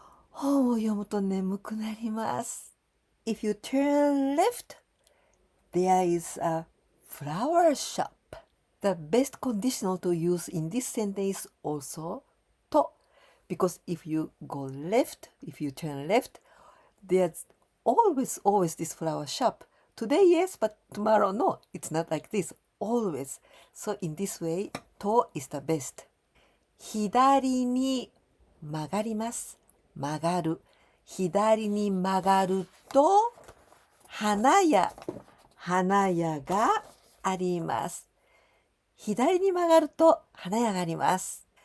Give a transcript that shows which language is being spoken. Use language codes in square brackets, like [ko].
[ja] 本を読むと眠くなります。 [en] If you turn left, there is a flower shop. The best conditional to use in this sentence is also to, because if you go left, if you turn left, there's always this flower shop. Today, yes, but tomorrow, no. It's not like this. Always. So in this way, to is the best. [ja] 左に曲がります。曲がる。左に曲がると、花屋があります。左に曲がると花屋があります。